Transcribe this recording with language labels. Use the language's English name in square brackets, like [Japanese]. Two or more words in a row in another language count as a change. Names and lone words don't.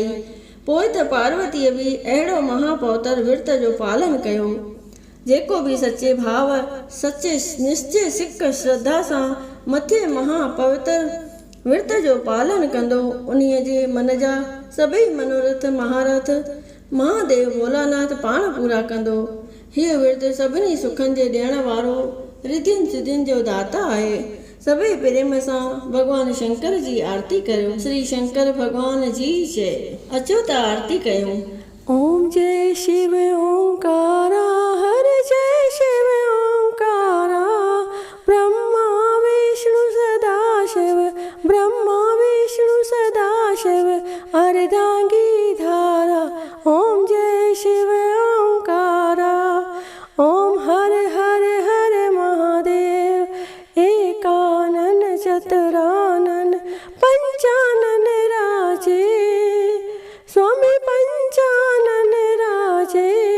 [Sindhi] पोइ त पार्वतीअ बि अहिड़ो महापौतर विर्त जो पालन कयो। जेको बि सचे भाव, सचे निश्चय सिक श्रद्धा सां मथे महापवित्र विर्त जो पालन कंदो, उन्हीअ जे मन जा सभई मनोरथ महारथ महादेव भोलानाथ पाण पूरा कंदो। हीअ विर्त सभिनी सुखनि जे ॾियण वारो रिद्धियुनि सिद्धियुनि जो दाता आहे। सभई प्रेम सां भॻवान शंकर जी आरती कयो। श्री शंकर भॻवान जी जय। अचो त आरती कयूं। [Hindi] ओम जय शिव ओंकारा, हर जय शिव ओंकारा, ब्रह्मा विष्णु सदा शिव, ब्रह्मा विष्णु सदा शिव, अर्धांगी धारा। ओम जय शिव ओंकारा, ओम हर हर हर महादेव, एकानन चतुरानन पंचानन राजे, स्वामी पंचानन राजे।